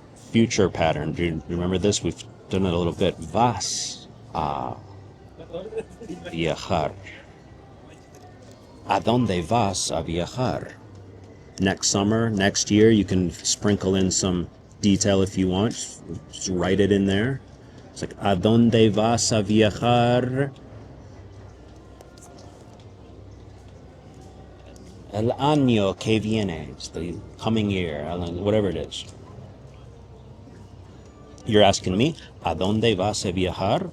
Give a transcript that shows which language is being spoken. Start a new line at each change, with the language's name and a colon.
English: Future pattern. Do you remember this? We've done it a little bit.
Spanish: Vas a viajar. ¿A dónde vas a viajar?
English: Next summer, next year, you can sprinkle in some detail if you want. Just write it in there.
Spanish: It's like, ¿a dónde vas a viajar? El año que viene.
English: It's the coming year, whatever it is. You're asking me,
Spanish: ¿a dónde vas a viajar?